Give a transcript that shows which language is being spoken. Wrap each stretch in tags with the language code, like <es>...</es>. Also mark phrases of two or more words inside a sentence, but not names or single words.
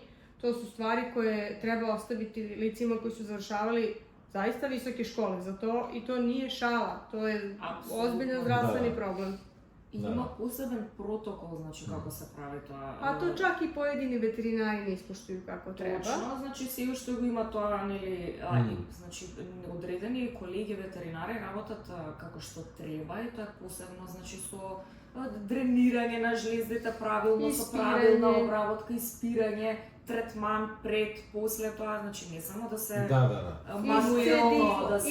<sr>To su stvari koje treba ostaviti licima koji su završavali zaista visoke škole za to i to nije šala, to je ozbiljan zdravstveni problem. I ima poseben protokol, znači kako se pravi to. A to čak i pojedini veterinari ne ispoštuju kako treba.</sr> <mk>Точно, значи се уште го има тоа, нели, значи одредени колеги ветеринари работат како што треба и тоа посебно, значи со дренирање на жлездите правилно, со правилна обработка, испирање, третман пред, после тоа, значи не само да се мануелно да се</mk>